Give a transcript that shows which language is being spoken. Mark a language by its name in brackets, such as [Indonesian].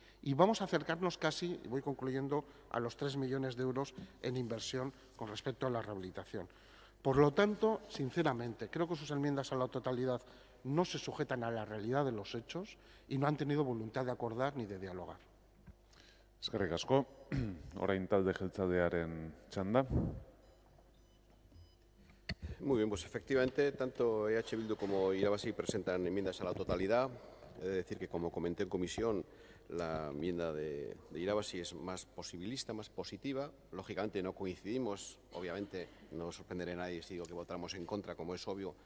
[Spanish] Y vamos a acercarnos casi, y voy concluyendo, a los 3 millones de euros en inversión con respecto a la rehabilitación. Por lo tanto, sinceramente, creo que sus enmiendas a la totalidad no se sujetan a la realidad de los hechos y no han tenido voluntad de acordar ni de dialogar. [Basque] Eskerrik asko. Orain talde jeltzalearen txanda. [Spanish] Muy bien, pues efectivamente, tanto EH Bildu como Irabazi presentan enmiendas a la totalidad. He de decir que, como comenté en comisión, la enmienda de Irabazi es más posibilista, más positiva. Lógicamente no coincidimos, obviamente no sorprenderé a nadie si digo que votamos en contra, como es obvio.